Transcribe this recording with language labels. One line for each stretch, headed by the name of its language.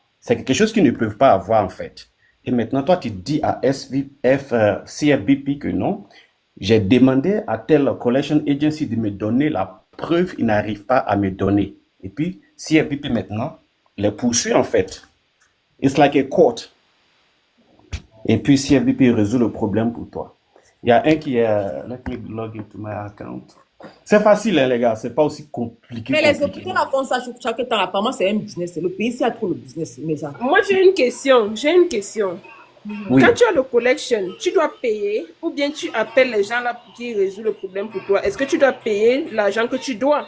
French: C'est quelque chose qu'ils ne peuvent pas avoir en fait. Et maintenant, toi, tu dis à CFBP que non. J'ai demandé à telle collection agency de me donner la preuve, ils n'arrivent pas à me donner. Et puis, CFBP maintenant les poursuit en fait.
English: It's like a court.
French: Et puis, CFBP résout le problème pour toi. Il y a un qui est...
English: Let me log into my account.
French: C'est facile, hein, les gars. C'est pas aussi compliqué. Mais les hôpitaux là font ça chaque temps. Apparemment, c'est un business. Le pays ici a trop le business. Mais ça. Moi, j'ai une question. Oui. Quand tu as le collection, tu dois payer ou bien tu appelles les gens là qui résolvent le problème pour toi. Est-ce que tu dois payer l'argent que tu dois?